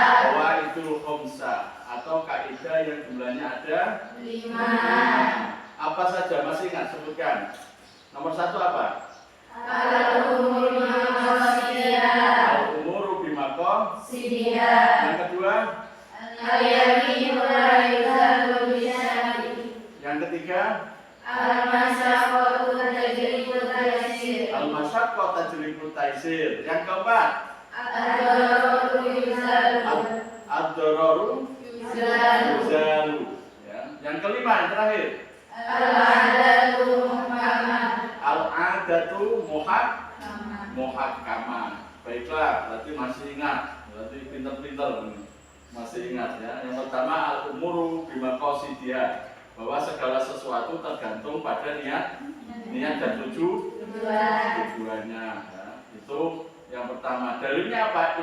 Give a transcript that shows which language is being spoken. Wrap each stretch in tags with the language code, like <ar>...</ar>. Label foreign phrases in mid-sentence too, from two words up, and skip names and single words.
<ar>القواعد الخمسة</ar> <id>atau kaidah yang jumlahnya ada 5. Apa saja masih ingat sebutkan? Nomor 1 apa?</id> <ar>الأمور بمقاصدها. الأمور بمقام. Sidiyah.</ar> <id>Yang kedua?</id> <ar>اليقين لا يزال بالشك.</ar> <id>Yang ketiga?</id> <ar>المشقة تجلب التيسير. المشقة تجلب التيسير.</ar> <id>Yang keempat?</id> <ar>الضرر يزال. Ad-dararu Yuzalu. yuzalu.</ar> <id>Ya. Yang kelima, yang terakhir?</id> <ar>العادة محكمة. العادة محكمة.</ar> <id>Baiklah, berarti masih ingat. Berarti pintar-pintar ini. Masih ingat ya. Yang pertama</id> <ar>الأمور بمقاصدها,</ar> <id>bahwa segala sesuatu tergantung pada niat dan tujuannya. Ya. Itu yang pertama. Dalilnya apa?</id>